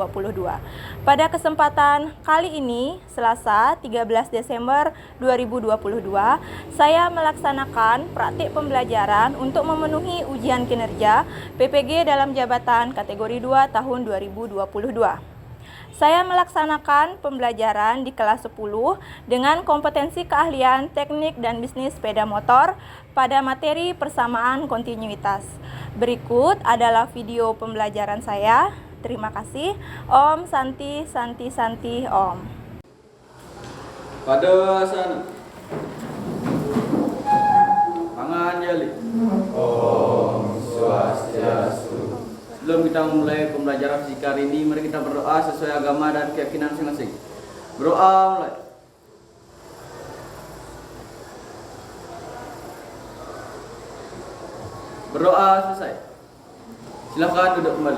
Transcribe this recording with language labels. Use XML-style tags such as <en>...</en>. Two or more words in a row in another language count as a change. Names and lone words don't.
<id>Pada kesempatan kali ini, Selasa 13 Desember 2022, saya melaksanakan praktik pembelajaran untuk memenuhi ujian kinerja PPG dalam jabatan kategori 2 tahun 2022. Saya melaksanakan pembelajaran di kelas 10 dengan kompetensi keahlian teknik dan bisnis sepeda motor pada materi persamaan kontinuitas. Berikut adalah video pembelajaran saya. Terima kasih.</id> <sa>Om Santi Santi Santi Om. Pada sana tangan jali. Om Swastiastu.</sa> <id>Sebelum kita mulai pembelajaran fisika hari ini, mari kita berdoa sesuai agama dan keyakinan masing-masing. Berdoa mulai. Berdoa selesai. Silakan duduk kembali.</id>